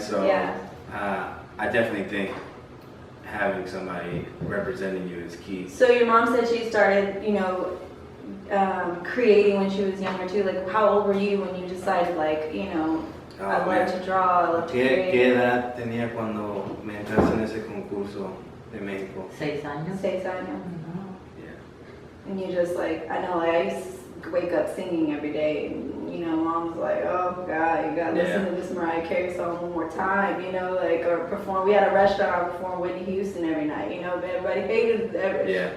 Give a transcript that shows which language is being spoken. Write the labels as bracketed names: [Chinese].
[English] So I definitely think having somebody representing you is key. So your mom said she started, you know, creating when she was younger too. Like, how old were you when you decided, like, you know, I love to draw, I love to create? [Spanish] ¿Qué edad tenía cuando me entraste en ese concurso de México? 6 años. 6 años. [English] And you just like, I know, like, I used to wake up singing every day, and, you know, mom's like, oh God, you gotta listen to this Mariah Carey song one more time, you know, like, or perform. We had a restaurant, I performed Whitney Houston every night, you know, but everybody hated it.